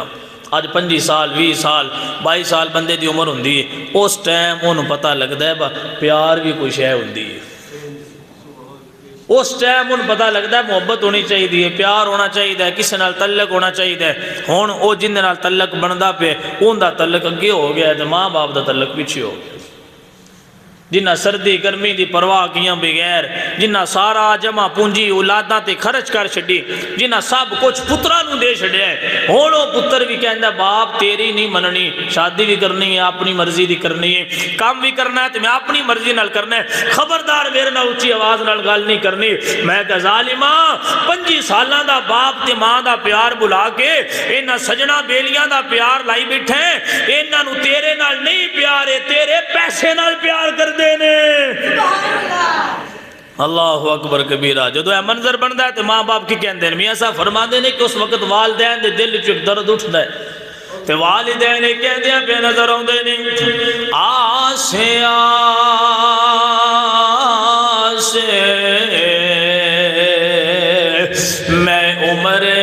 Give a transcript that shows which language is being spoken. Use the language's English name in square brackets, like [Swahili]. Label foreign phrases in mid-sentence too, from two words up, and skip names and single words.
[Punjabi] آج 25 سال 20 سال 22 سال بندے دی عمر ہوندی ہے، اس ٹائم انہوں پتہ لگتا ہے پیار بھی کوئی شے ہوندی ہے، اس ٹائم انہوں پتہ لگتا ہے محبت ہونی چاہیے، پیار ہونا چاہیے، کسی نال تعلق ہونا چاہیے۔ ہون او جن نال تعلق بندا پہ ان دا تعلق اگے ہو گیا ہے، ماں باپ دا تعلق پیچھے ہو گیا، جنہ سردی گرمی دی پرواہ کیاں بغیر، جنہ سارا جمع پونجی اولاداں تے خرچ کر چھڈی، جنہ سب کچھ پتراں نوں دے چھڈیا ہے، ہن او پتر بھی کہندا باپ تیری نہیں مننی، شادی بھی کرنی ہے اپنی مرضی دی کرنی ہے، کام بھی کرنا ہے تے میں اپنی مرضی نال کرنا ہے، خبردار میرے نال اونچی آواز نال گل نہیں کرنی۔ میں کہ ظالماں 25 سالاں دا باپ تے ماں دا پیار بلا کے انہاں سجنا بیلیاں دا پیار لائی بیٹھے، انہاں نوں تیرے نال نہیں پیار ہے، تیرے پیسے نال پیار کر دینے۔ [Arabic] اللہ اکبر کبیرہ۔ [Punjabi] جدو اے منظر بندا ہے تو ماں باپ کی کہندے ہیں، میاں صاحب فرما دینے کہ اس وقت والدین دے دل چ درد اٹھدا ہے تے والدین کہندے ہیں بے نظر آوندے نے آسے آسے میں عمر